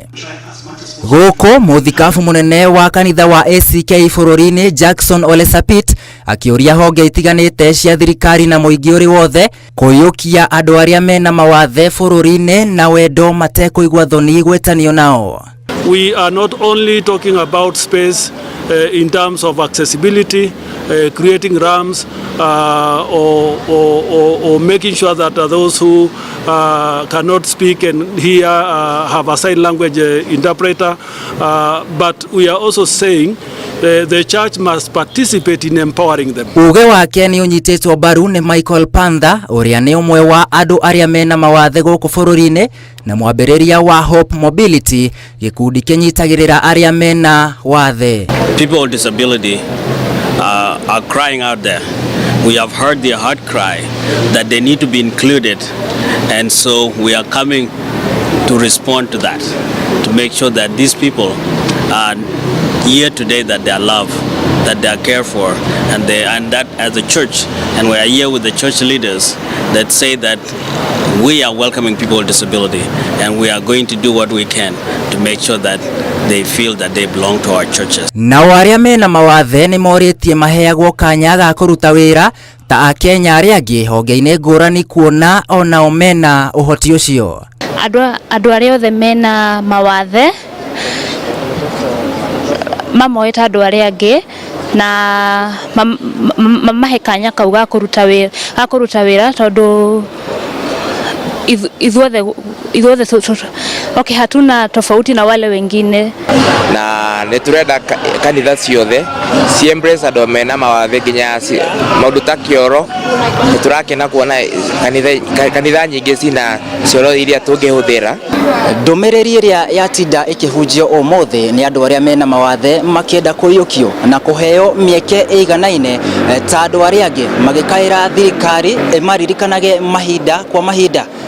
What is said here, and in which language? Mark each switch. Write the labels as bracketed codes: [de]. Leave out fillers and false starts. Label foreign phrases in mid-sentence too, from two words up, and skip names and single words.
[ki] Gũkũ mũthikabu mũnene wa kanitha wa ACK bũrũri-inĩ Jackson Ole Sapit akĩũria honge itiganĩte cia thirikari na mũingĩ ũrĩ wothe kũiyũkia andũ arĩa mena mawathe bũrũri-inĩ na wendo matekũigua thoni gwĩtanio nao. [en] We are not only talking about space in terms of accessibility, creating ramps or making sure that those who cannot speak and hear have a sign language interpreter, but we are also saying the church must participate in empowering them. [ki] Uge wake ni unyitĩtwo mbaru nĩ Michael Panther ũrĩa nĩ ũmwe wa andũ arĩa mena mawathe gũkũ bũrũri-inĩ na mwambĩrĩria wa Hope Mobility, gĩkundi kĩnyitagĩrĩra arĩa mena wathe. [en] People with disability are crying out there. We have heard their heart cry that they need to be included, and so we are coming to respond to that, to make sure that these people are here today, that they are loved, that they are cared for, and that as a church, and we are here with the church leaders that say that we are welcoming people with disability, and we are going to do what we can to make sure that they feel that they belong to our churches. [ki] Na arĩa mena mawathe nĩ morĩtie maheagwo kanya ga kũruta wĩra ta Akenya arĩa angĩ honge-inĩ ngũrani kuona onao mena ũhoti ũcio. Andũ arĩa othe mena mawathe mamoeta andũ arĩa angĩ na mahe kanya kau ga kũruta wĩra tondũ ithuothe okay, [sw] hatuna tofauti na wale wengine, [ki] na nĩturenda kanitha ciothe ci embrace andũ mena mawathe nginya maũndũ ta kĩoro. Nĩturakena kuona kanitha nyingĩ cina cioro iria tũngĩhũthĩra. Ndũmĩrĩri ĩrĩa yatinda ĩkĩhunjio ũmũthĩ nĩ andũ arĩa mena mawathe makĩenda kũiyũkio na kũheo mĩeke ĩiganaine ta andũ arĩa angĩ, magĩkaĩra thirikari ĩmaririkanage mahinda kwa mahinda.